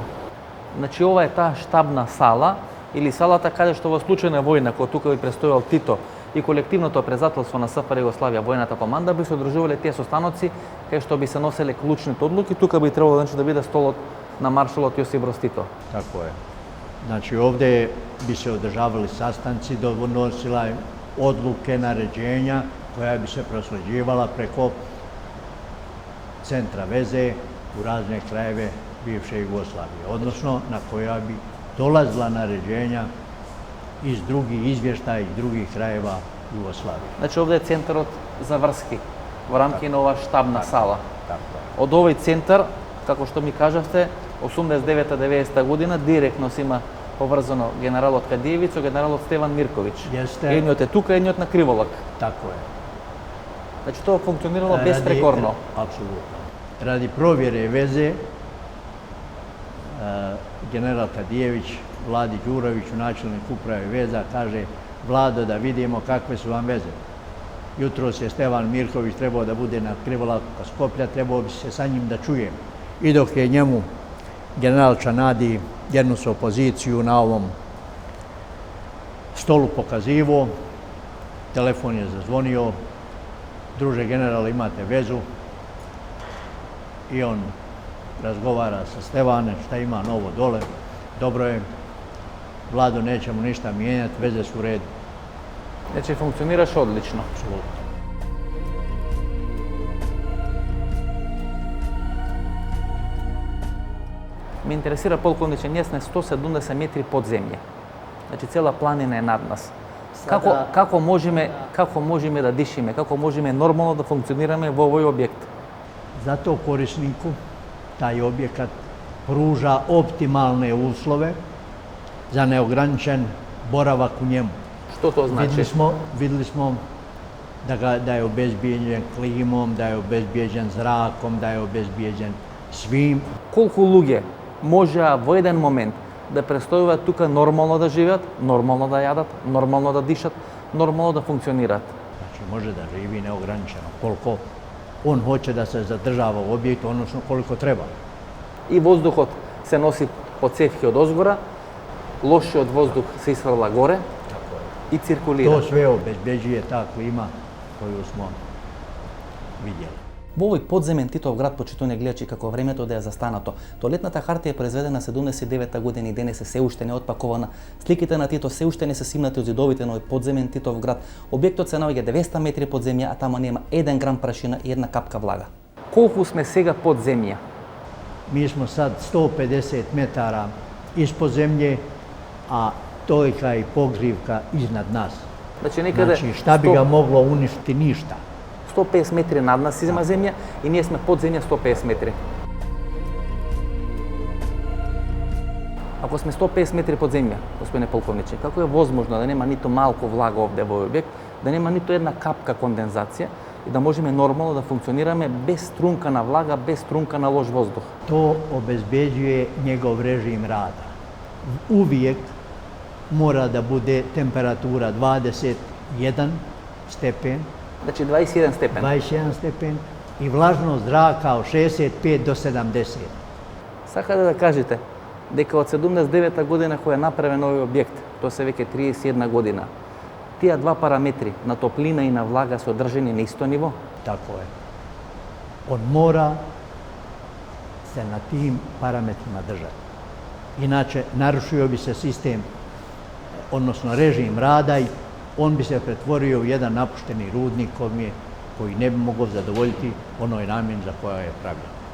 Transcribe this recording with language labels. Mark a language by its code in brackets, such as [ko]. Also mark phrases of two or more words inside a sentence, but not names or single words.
[mk] Значи ова е таа штабна сала или салата каде што во случај на војна, кога тука би престојал Тито и колективното презателство на СФР Југославија, војната команда би се одржувале тие состаноци кај што би се носеле клучните одлуки, тука би требало да биде столот на маршалот Јосип Брз Тито. [bs] Tako je. Znači ovdje bi se održavali sastanci, donosila odluke, naređenja koja bi se prosljeđivala preko centra veze u razne krajeve bivše Jugoslavije, odnosno na koja bi dolazila naređenja iz drugih izvještaja iz drugih krajeva Jugoslavije. [mk] Значи овде е центарот за врски во рамки на оваа штабна сала. [bs] Tako je. [mk] Од овој центар, како што ми кажавте, 89-90 година директно се има поврзано генералот Кадиевиќ со генералот Стеван Мирковиќ. [bs] Јесте. [mk] Едниот е тука, едниот на Криволак. [bs] Tako je. [mk] Значи тоа функционирало безпрекорно. [bs] Apsolutno. Radi provjere veze, general Kadijević, Vladi Đuroviću, načelnik uprave veza, kaže: Vlado, da vidimo kakve su vam veze. Jutros je Stevan Mirković trebao da bude na Krivolaku Skoplja, trebao bi se sa njim da čujem. I dok je njemu general Čanadi jednu su opoziciju na ovom stolu pokazivo, telefon je zazvonio: druže general, imate vezu. I on razgovara sa Stevanem, šta ima novo dole, dobro je, Vlado, nećemo ništa mijenjati, veze su u redu. [mk] Значи функционираше одлично. [bs] Apsolutno. [mk] Ме интересира, полковниче, ние сме 170 метри под земја. Значи цела планина е над нас. Како можеме да дишиме, како можеме нормално да функционираме во овој објект? [bs] Zato korisniku taj objekat pruža optimalne uslove za neograničen boravak u njemu. [mk] Што тоа значи? [bs] Vidjeli smo da je obezbijeđen klimom, da je obezbijeđen zrakom, da je obezbijeđen svim. [mk] Колку луѓе можеа во еден момент да престојуваат тука нормално да живеат, нормално да јадат, нормално да дишат, нормално да функционираат? [bs] Znači može da živi neograničeno koliko on hoće da se zadržava u objektu, odnosno koliko treba. [mk] И воздухот се носи по цевки од озгора, лошиот воздух се исфрла горе и циркулира. [bs] To sve obezbeđuje ta klima koju smo vidjeli. [mk] Во овој подземен Титов град, почитувани гледачи, како времето да е застанато. Тоалетната хартија е произведена 79 година и денес се уште не отпакована. Сликите на Тито се уште не се симнати од зидовите на овој подземен Титов град. Објектот се наоѓа 200 метри под земја, а таму нема 1 грам прашина и 1 капка влага. Колку сме сега под земја? [bs] Mi smo sad 150 metara ispod zemlje, a tojka i pogrivka iznad nas. [mk] Значи некаде [bs] Znači šta bi ga moglo uništiti? Ništa. [mk] 150 метри над нас има земја и ние сме под земја 150 метри. Ако сме 150 метри под земја, господине полковниче, како е возможно да нема ниту малку влага овде во овој објект, да нема ниту една капка кондензација и да можеме нормално да функционираме без струнка на влага, без струнка на лош воздух? [bs] To obezbeđuje njegov režim rada. Uvijek mora da bude temperatura 21 stepen, [mk] Значи 21 степен. [bs] 21 stepen i vlažnost zraka od 65 do 70. [mk] Сакате да кажете дека од 79 година која е направен овој објект, тоа се веќе 31 година, тие два параметри на топлина и на влага се одржани на исто ниво? [bs] Tako je. On mora se na tim parametrima držati. Inače, narušio bi se sistem, odnosno režim rada i on bi se pretvorio u jedan napušteni rudnik koji ne bi mogao zadovoljiti onoj namjeni za koja je pravljen.